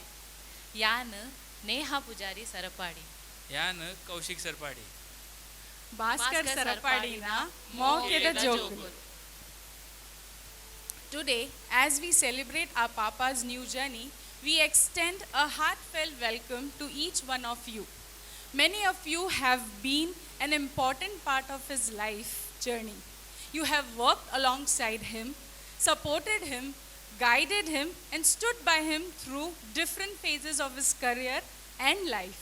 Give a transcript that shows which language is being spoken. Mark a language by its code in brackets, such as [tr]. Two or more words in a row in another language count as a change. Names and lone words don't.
[tcy] ಯಾನ್ ನೇಹಾ ಪೂಜಾರಿ ಸರಪಾಡಿ ಯಾನ್ ಕೌಶಿಕ್ ಸರಪಾಡಿ ಭಾಸ್ಕರ್ ಸರಪಾಡಿನ ಮೌಕ್ಯದ ಜೋಕು. [en] Today, as we celebrate our Papa's new journey, we extend a heartfelt welcome to each one of you. Many of you have been an important part of his life journey. You have worked alongside him, supported him, guided him, and stood by him through different phases of his career and life.